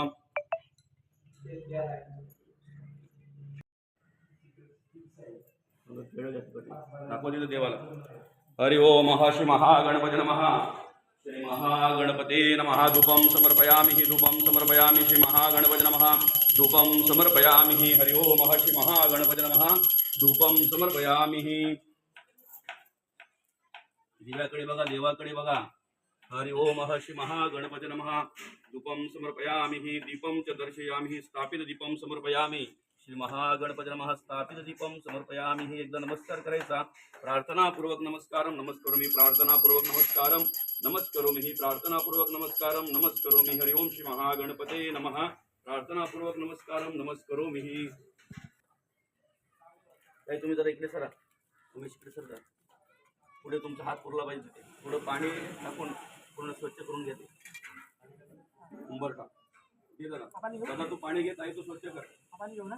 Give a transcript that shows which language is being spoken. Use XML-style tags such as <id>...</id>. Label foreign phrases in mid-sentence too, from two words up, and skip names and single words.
<sa>देवाला हरि ओम श्री महागणपती नमः श्री महागणपते नमः धूपं समर्पयामि धूपं समर्पयामि श्री महागणपती नमः धूपं समर्पयामि हरि ओम श्री महागणपती नमः धूपं समर्पयामि</sa> <mr>दिव्याकडे बघा देवाकडे बघा</mr> <sa>हरि ओम श्री महागणपती नमः धूपं समर्पयामि दीपं च दर्शयामि स्थापित दीपं समर्पयामि श्री महागणपती नमः स्थापित दीपम समर्पयामी.</sa> <mr>ही एकदा नमस्कार करायचा.</mr> <sa>प्रार्थनापूर्वक नमस्कारम नमस्करोमि. प्रार्थनापूर्वक नमस्कारम नमस्करोमि. ही प्रार्थनापूर्वक नमस्कारम नमस्करोमि. हरि ओम श्री महागणपते नमः. प्रार्थनापूर्वक नमस्कारम नमस्करोमि.</sa> <mr>ही काय तुम्ही जरा इकडे सरा. तुम्ही इकडे सर. पुढे तुमचा हात पुरला पाहिजे. तिथे थोडं पाणी टाकून पूर्ण स्वच्छ करून घेते. उंबर टाक. ठीक आहे ना. दादा तू पाणी घेत आहे तो स्वच्छ कर. पाणी घेऊ ना.</mr>